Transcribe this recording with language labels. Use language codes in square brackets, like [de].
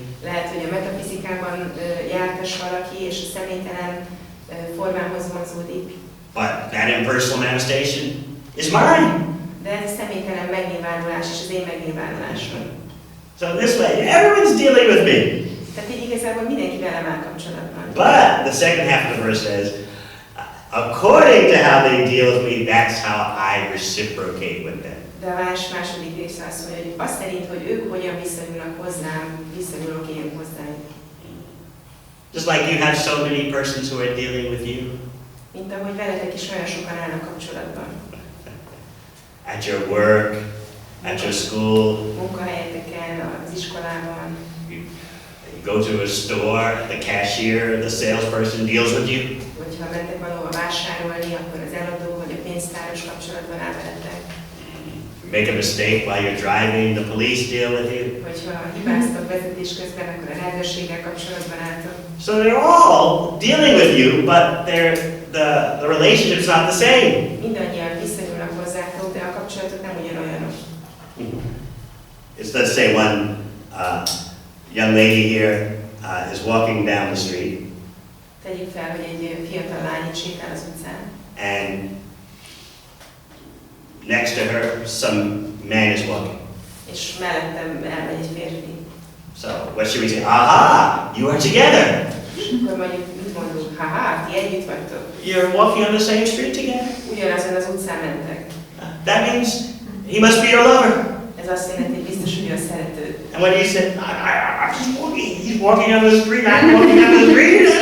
[hu] Lehet, hogy a metafizikában jártas valaki, és a személytelen formához vonzódik. [en] But that impersonal manifestation is mine. [hu] De ez a személytelen megnyilvánulás és az én megnyilvánulásom. [en] So this way, everyone's dealing with me. [hu] Tehát így igazából mindenki velem áll kapcsolatban. [en] But the second half of the verse says, according to how they deal with me, that's how I reciprocate with them. [hu] De a második része azt mondja, hogy azt szerint, hogy ők hogyan viszonyulnak hozzám, viszonyulok én hozzájuk. [en] Just like you have so many persons who are dealing with you. [hu] Mint ahogy veletek is olyan sokan állnak kapcsolatban. [en] At your work, at your school. [hu] Munkahelyeteken, az iskolában. [en] You go to a store, the cashier, the salesperson deals with you. [hu] Hogyha mentek valahova vásárolni, akkor az eladó vagy a pénztáros kapcsolatban áll veletek. [en] Make a mistake while you're driving, the police deal with you. [hu] Hogyha hibáztok vezetés közben, akkor a rendőrséggel kapcsolatban álltok. [en] So they're all dealing with you, but the relationship's not the same. [hu] Mindannyian viszonyulnak hozzátok, de a kapcsolatok nem ugyanolyanok. [en] It's, let's say one young lady here is walking down the street. [hu] Tegyük fel, hogy egy fiatal lány itt sétál az utcán. [en] And next to her, some man is walking. És mellettem elmegy egy férfi. So what should we say? Aha, you are together. [hu] Akkor mondjuk, mit mondunk? Haha, ti együtt vagytok. [en] You're walking on the same street together. [hu] Ugyanazon az utcán mentek. [en] That means he must be your lover. [hu] Ez azt jelenti, hogy biztos, hogy ő a szerető. [en] And when he said, I'm just walking, he's walking on the street, I'm walking on the street.